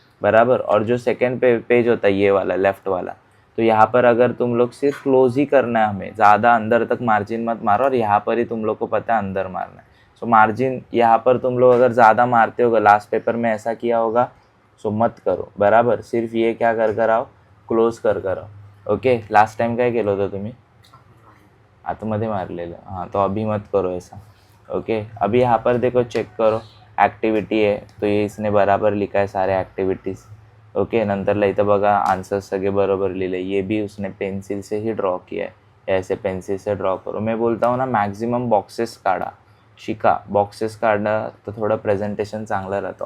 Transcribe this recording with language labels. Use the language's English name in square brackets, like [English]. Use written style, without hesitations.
[Hindi] बराबर, और जो सेकेंड पेज होता है ये वाला लेफ़्ट वाला, तो यहाँ पर अगर तुम लोग सिर्फ क्लोज ही करना है, हमें ज़्यादा अंदर तक मार्जिन मत मारो, और यहाँ पर ही तुम लोग को पता है अंदर मारना है। सो मार्जिन यहाँ पर तुम लोग अगर ज़्यादा मारते होगा, लास्ट पेपर में ऐसा किया होगा, सो मत करो। बराबर, सिर्फ ये क्या कर आओ, क्लोज कर आओ। [Marathi] ओके, लास्ट टाइम काय केलं होतं तुम्ही, आतमध्ये मारलेलं, हाँ, [Hindi] तो अभी मत करो ऐसा। ओके, अभी यहाँ पर देखो चेक करो, एक्टिविटी है तो ये इसने बराबर लिखा है सारे एक्टिविटीज़। ओके, [Marathi] नंतरला इथं बघा आंसर सगळे बरोबर लिहिले, [Hindi] ये भी उसने पेंसिल से ही ड्रॉ किया है, ऐसे पेंसिल से ड्रॉ करो। मैं बोलता हूँ ना, मैक्सिमम बॉक्सेस काढ़ा, शिका बॉक्सेस काढ़ना, तो थोड़ा प्रेजेंटेशन चांगला रहता।